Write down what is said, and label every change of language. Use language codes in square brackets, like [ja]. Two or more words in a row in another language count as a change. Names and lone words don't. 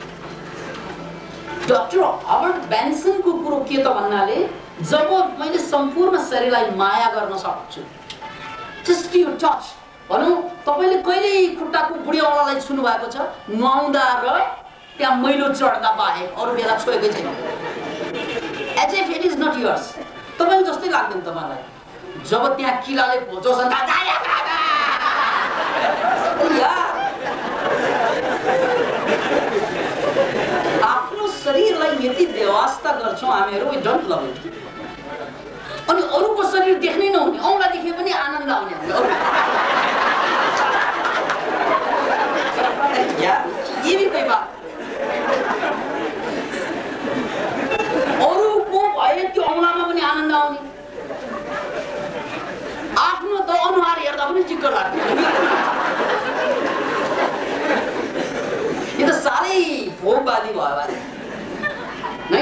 [ne] डाक्टर हर्बर्ट बेन्सनको कुरो के त भन्नाले, जब मैले सम्पूर्ण शरीरलाई माया गर्न सक्छु, [en] just you touch, [ne] भनौँ तपाईले कहिले खुट्टाको बुढीऔँलालाई छुनु भएको छ, नुहाउँदा र त्यहाँ मैलो चढ्दा बाहेक अरू बेला छोएकै छैन। [en] as if it is not yours. [ne] तपाईको जस्तै लाग्दैन तपाईलाई। जब त्यहाँ किलाले भोजोस् आफ्नो शरीरलाई यति व्यवस्था गर्छौं हामीहरू, [en] we don't love it. [ne] अनि अरूको शरीर देख्नै नहुने, औँला देखे पनि आनन्द आउने। [hi] ये भी कोई बात। [ne] अरूको भए त्यो औँलामा पनि आनन्द आउने, आफ्नो त अनुहार हेर्दा पनि चिक्क लाग्ने। यो त साह्रै भोगवादी भयो भने नै।